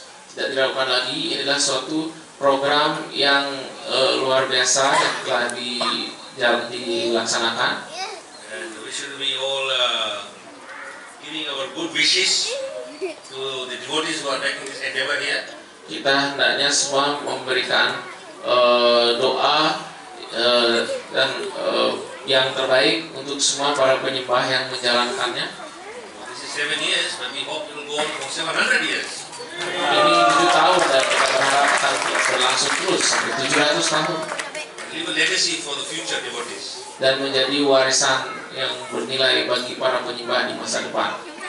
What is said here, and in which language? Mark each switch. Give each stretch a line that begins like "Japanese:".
Indonesian: Tidak dilakukan lagi, inilah suatu program yang luar biasa yang telah dilaksanakan.
English: And we should be all giving our good wishes to the devotees who are making this endeavor here.
Indonesian: kita hendaknya semua memberikan doa dan yang terbaik untuk semua para penyembah yang menjalankannya.
English: This is 7 years, but we hope it will go on for 700 years.
Indonesian: Ini 7 tahun dan kita berharap akan berlangsung terus sampai 700 tahun.
English: Leave a legacy for the future devotees.
Indonesian: Dan menjadi warisan yang bernilai bagi para penyembah di masa depan.